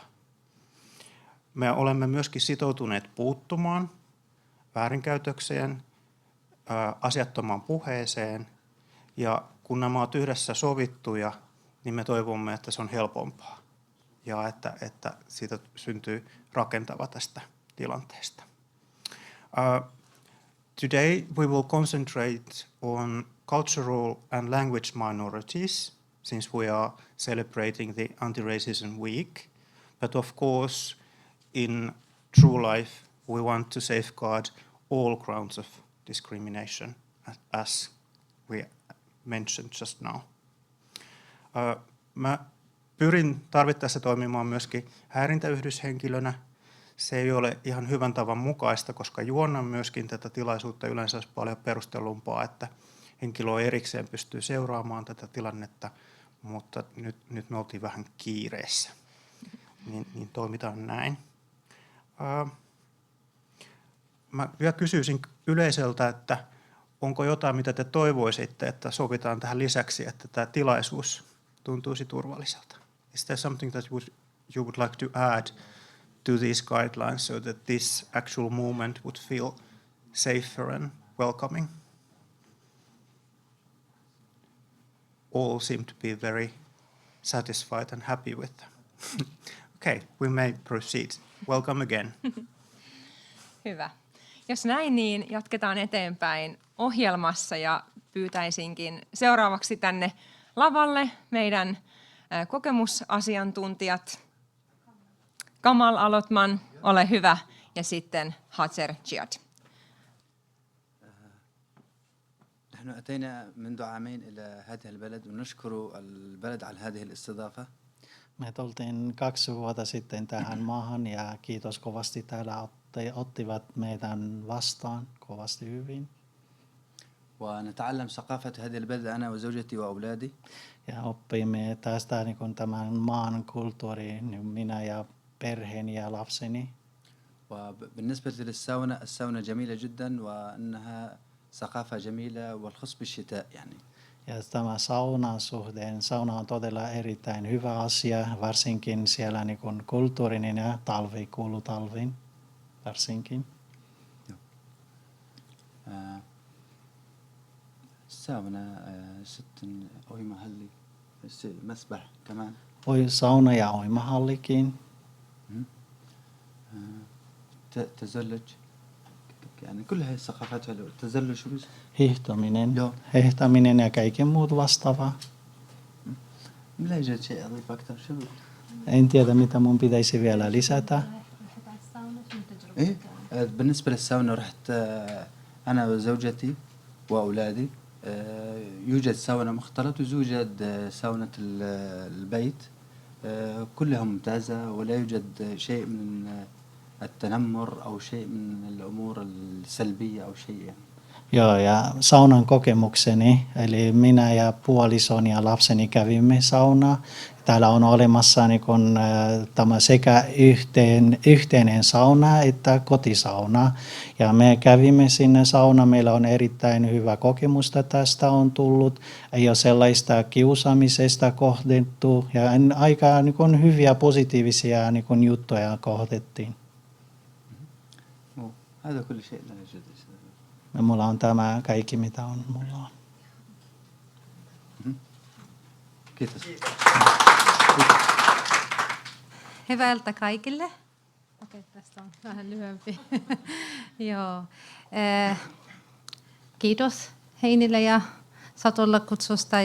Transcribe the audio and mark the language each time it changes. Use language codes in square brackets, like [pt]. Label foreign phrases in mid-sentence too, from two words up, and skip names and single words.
[fi] Me olemme myöskin sitoutuneet puuttumaan väärinkäytökseen, asiattomaan puheeseen ja kun nämä ovat yhdessä sovittuja, niin me toivomme, että se on helpompaa ja että siitä syntyy rakentava tästä tilanteesta. [en] Today we will concentrate on cultural and language minorities since we are celebrating the Anti-Racism Week. But of course, in true life, we want to safeguard all grounds of discrimination as we mentioned just now. [fi] Mä pyrin tarvittaessa toimimaan myöskin häirintäyhdyshenkilönä. Se ei ole ihan hyvän tavan mukaista, koska juonnan myöskin tätä tilaisuutta. Yleensä olisi paljon perustellumpaa, että henkilö erikseen pystyy seuraamaan tätä tilannetta, mutta nyt me oltiin vähän kiireessä. Niin toimitaan näin. Mä vielä kysyisin yleisöltä, että onko jotain, mitä te toivoisitte, että sovitaan tähän lisäksi, että tämä tilaisuus tuntuisi turvalliselta? [en] Is there something that you would like to add to these guidelines so that this actual movement would feel safer and welcoming? All seem to be very satisfied and happy with them. Okay, we may proceed. Welcome again. [fi] Hyvä. Jos näin, niin jatketaan eteenpäin ohjelmassa ja pyytäisinkin seuraavaksi tänne lavalle meidän kokemusasiantuntijat. Kamal Alotman, ole hyvä, ja sitten Hacer Jihad. [ar] نحن أتينا منذ عامين إلى هذه البلد ونشكر البلد على هذه الاستضافة. [fi] Me tultiin 2 vuotta sitten tähän maahan ja kiitos kovasti täällä ottivat meidän vastaan kovasti hyvin. [ar] ونتعلم ثقافة هذه البلد أنا وزوجتي وأولادي. [fi] Ja oppimme tästä niin tämän maan kulttuuri, niin minä ja perheeni ja lapseni. [ar] وبالنسبة للساونا الساونا جميلة جدا وأنها ثقافة جميلة والخص بالشتاء يعني. [fi] Ja tämä saunan suhteen, sauna on todella erittäin hyvä asia, varsinkin siellä niin kuin kulttuurinen ja talvi kuuluu talviin varsinkin. [ar] الساونا ست أويمهلي مسبح كمان. [fi] Sauna ja uimahallikin. [ar] تزلج يعني كل هاي الثقافات تزلج شو بس [fi] Hehtaminen ja kaikki muut vastaava. [ar] لا يوجد شيء أضيف أكثر شو. [fi] En tiedä mitä mun pitäisi vielä lisätä. [ar] إيه بالنسبة للساونا رحت أنا وزوجتي وأولادي. يوجد ساونا مختلط ويوجد ساونة البيت. كلها ممتازة ولا يوجد شيء من التنمر أو شيء من الأمور السلبية أو شيء يعني. [fi] Joo, ja saunan kokemukseni, eli minä ja puolisoni ja lapseni kävimme saunaa. Täällä on olemassa niin kun, tämä sekä yhteinen sauna että kotisauna. Ja me kävimme sinne saunaan, meillä on erittäin hyvä kokemusta tästä on tullut. Ei ole sellaista kiusaamisesta kohdettu ja aika niin kun, hyviä positiivisia niin kun, juttuja kohdettiin. [ar] هذا كل شيء لا يوجد. [fi] Ja mulla on tämä kaikki, mitä on mulla on. Kiitos. Hyvää iltaa kaikille. Okei, tästä on vähän lyhyempi. Joo. Kiitos Heinille ja Satulle kutsusta.